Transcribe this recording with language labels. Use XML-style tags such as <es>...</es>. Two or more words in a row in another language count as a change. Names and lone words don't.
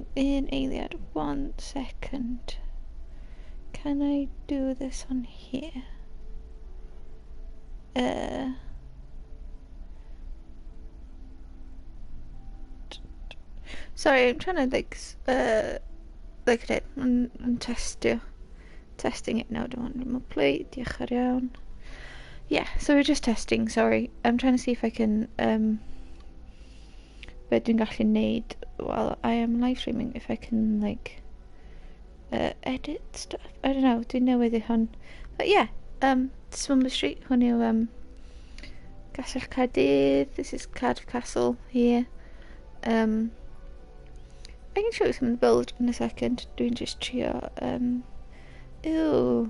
<en>In Adeiladu, 1 second. Can I do this on here? Sorry, I'm trying to look at it and testing it now. Don't want to remove plate.</en> <cy>Diolch yn iawn.</cy> <en>Yeah, so we're just testing. Sorry, I'm trying to see if I can be</en> <cy>dwi'n gallu neud</cy> <en>while I am live streaming. If I can like edit stuff. I don't know.</en> <cy>Dwi'n newydd I hwn.</cy> <en>But yeah, Swimmer Street.</en> <cy>Hwn yw Castell Caerdydd.</cy> <en>This is Cardiff Castle here. I can show you some of the build in a second. Doing just trio. Ew.</en>